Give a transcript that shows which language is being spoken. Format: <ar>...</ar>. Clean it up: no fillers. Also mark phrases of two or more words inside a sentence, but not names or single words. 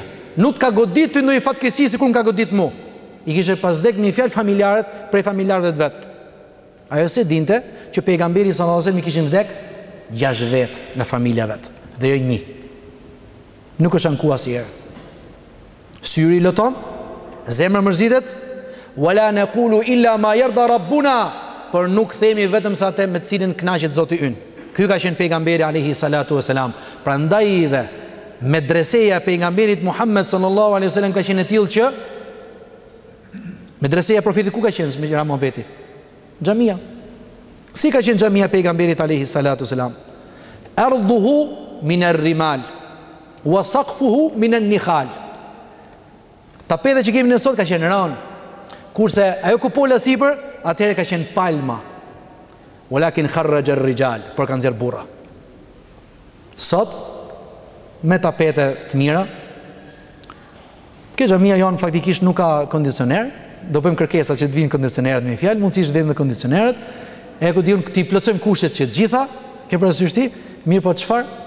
<sq>Nuk ka godit ty ndonjë fatkeqësi sikur ka godit mua. I kishte pas dek një fjalë familjarët prej familjarëve të vet. Ajo se dinte që pejgamberi</sq> <ar>صلى الله عليه وسلم</ar> <sq>i kishin vdek 6 vet nga familja vet, dhe jo 1. Nuk është anku asnjëherë. Syri loton, zemra mërzitet,</sq> <ar>ولا نقول إلا ما يرضى ربنا.</ar> <sq>Por nuk themi vetëm sa atë me të cilin kënaqet Zoti ynë. Ky ka qenë pejgamberi</sq> <ar>عليه الصلاة والسلام.</ar> <sq>Prandaj dhe medreseja e pejgamberit Muhammed</sq> <ar>صلى الله عليه وسلم</ar> <sq>ka qenë e tillë që medreseja e profetit ku ka qenë me Ramabeti? Xhamia. Si ka qenë xhamia e pejgamberit</sq> <ar>عليه الصلاة والسلام? أرضه من الرمال وسقفه من النخيل.</ar> <sq>Tapete që kemi ne sot ka qenë rënë. Kurse ajo kupola sipër, atëherë ka qenë palma.</sq> <ar>ولكن خرّج الرجال,</ar> <sq>por kanë nxjerr burra. Sot me tapete të mira. Kjo xhamia jon faktikisht nuk ka kondicioner, do bëjmë kërkesa që të vinë kondicionerët me fjalë, mundësisht vëmë kondicionerët. E ku diun ti plotësojmë kushtet që të gjitha, ke parasysh ti, mirë po çfarë?</sq>